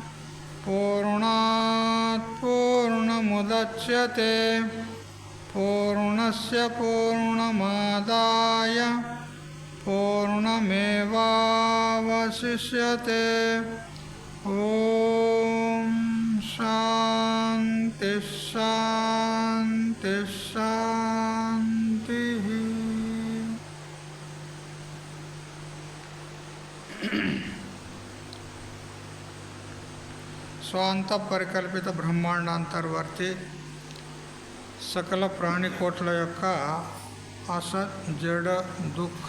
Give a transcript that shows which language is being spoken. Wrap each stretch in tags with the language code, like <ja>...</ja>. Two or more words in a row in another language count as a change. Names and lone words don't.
<sa>पूर्णात् पूर्णमुदच्यते पूर्णस्य पूर्णमादाय पूर्णमेवावशिष्यते ॐ शान्ति शान्ति शान्तिः</sa> <te>స్వాంత పరికల్పిత బ్రహ్మాండాంతర్వర్తి సకల ప్రాణికోట్ల యొక్క అసత్ జడ దుఃఖ</te>